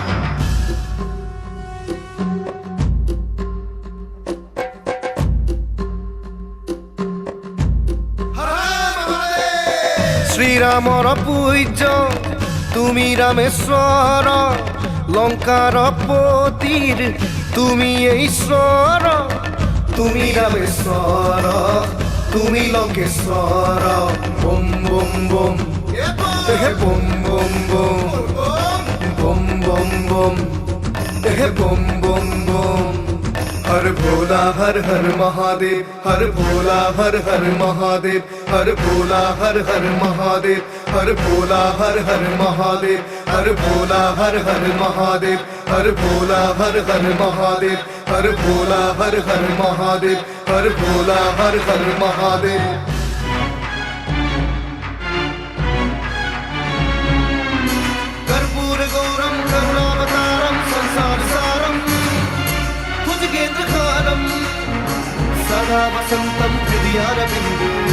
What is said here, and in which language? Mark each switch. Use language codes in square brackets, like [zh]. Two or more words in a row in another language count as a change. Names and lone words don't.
[as] শ্ৰীৰামৰ পূজ্য তুমি ৰামেশ্বৰ লংকাৰ পতিৰ তুমি ঈশ্বৰ তুমি রামেশ্বর তুমি লঙ্কেশ্বর বম বম বম বম বম বম বম বম বম বম বম [hi] বম हर भोला हर हर महादेव हर भोला हर हर महादेव हर भोला हर हर महादेव हर भोला हर हर महादेव हर भोला हर हर महादेव हर भोला हर हर महादेव हर भोला हर हर महादेव हर भोला हर हर महादेव [sa] कर्पूर गौरम करुणावतारम संसार सारम भुजगेन्द्रहारम सदा वसन्तं हृदयारविन्दे